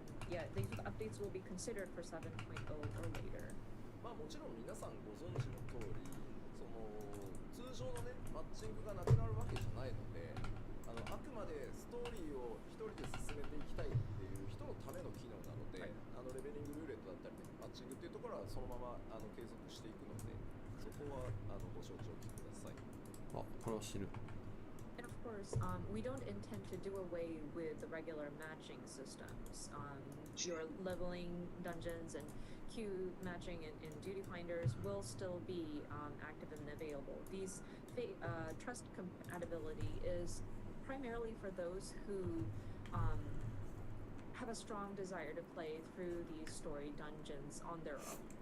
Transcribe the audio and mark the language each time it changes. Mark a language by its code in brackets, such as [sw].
[en] Yeah, these updates will be considered for 7.0 or later. [ja] まあもちろん皆さんご存知の通り、その通常のねマッチングがなくなるわけじゃないので、あくまでストーリーを一人で進めていきたいっていう人のための機能なので、レベリングルーレットだったりね、マッチングっていうところはそのまま継続していくので、そこはご承知おきください。あ、これは知る。 [en] And of course, we don't intend to do away with the regular matching systems. Your leveling dungeons and queue matching and duty finders will still be active and available. These trust compatibility is primarily for those who have a strong desire to play through these story dungeons on their own.